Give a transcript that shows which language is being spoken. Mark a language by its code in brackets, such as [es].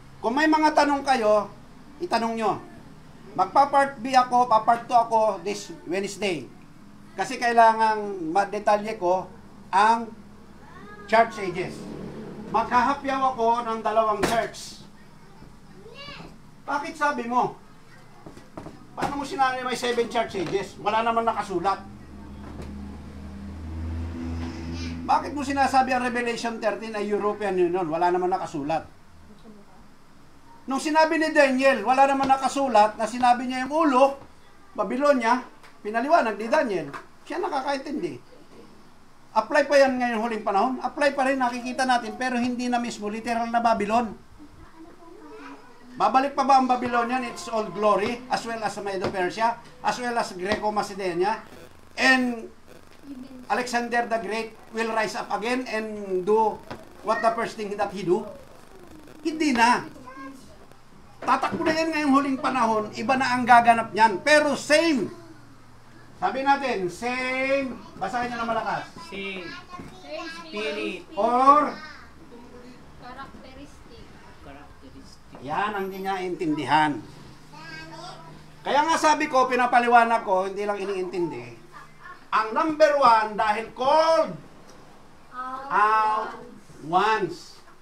[tl] Kung may mga tanong kayo, itanong nyo. Magpa-part B ako, pa-part 2 ako this Wednesday. Kasi kailangang madetalye ko ang church ages. Maghahapyaw ako ng 2 church. Bakit sabi mo? Paano mo sinabi may 7 church ages? Wala naman nakasulat. Bakit mo sinasabi ang Revelation 13 ay European Union? Wala naman nakasulat. Nung sinabi ni Daniel, wala naman nakasulat, na sinabi niya yung ulo, Babylonia, pinaliwanag ni Daniel. Siya nakakaintindi. Apply pa yan ngayon huling panahon? Apply pa rin, nakikita natin, pero hindi na mismo literal na Babylon. Babalik pa ba ang [en] Babylonian, its old glory, as well as Medo-Persia, as well as Greco-Macedonia, and Alexander the Great will rise up again and do what the first thing that he do? [tl] Hindi na. Tatakbo na yan ngayong huling panahon, iba na ang gaganap niyan. Pero same. Sabi natin, same. Basahin niyo na malakas. [en] Same. Spirit. Or, Characteristic. [tl] yan ang hindi niya intindihan. Kaya nga sabi ko, pinapaliwanag ko, hindi lang iniintindi. Ang number 1, dahil called out once.